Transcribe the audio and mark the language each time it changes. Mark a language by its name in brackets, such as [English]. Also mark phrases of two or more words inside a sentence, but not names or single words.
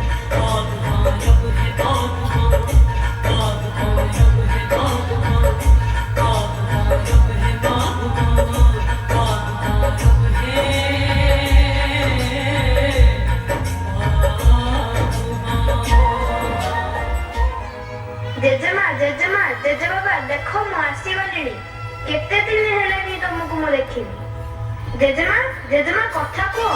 [Hindi] बागवान रब है बागवान, बागवान रब है बागवान, बागवान रब है बागवान, बागवान रब है [Odia] ଜେଜେମା ଜେଜେମା ଜେଜେବାବା ଦେଖ ମୁଁ ଆସିଗଲିଣି। କେତେ ଦିନ ହେଲାଣି ତମକୁ ମୁଁ ଦେଖିନି। ଜେଜେମା ଜେଜେମା କଥା କୁହ।